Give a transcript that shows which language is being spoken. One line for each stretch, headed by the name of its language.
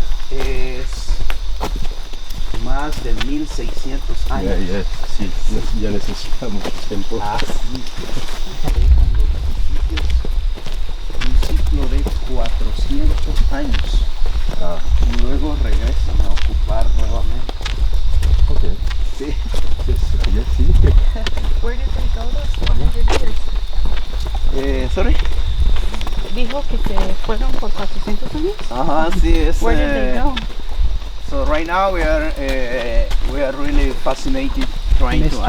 Spanish: es más de 1600 años. sí, ya necesitamos tiempo. Así dejan los sitios un ciclo de 400 años Ah, y luego regresan a ocupar nuevamente. ok. Sí. Ya sí.
English: Where did they go those 400 years? Sorry.
Spanish: Dijo que se fueron por 400 años. Ajá, sí, es.
English: Where did they go? So right now we are really fascinated trying to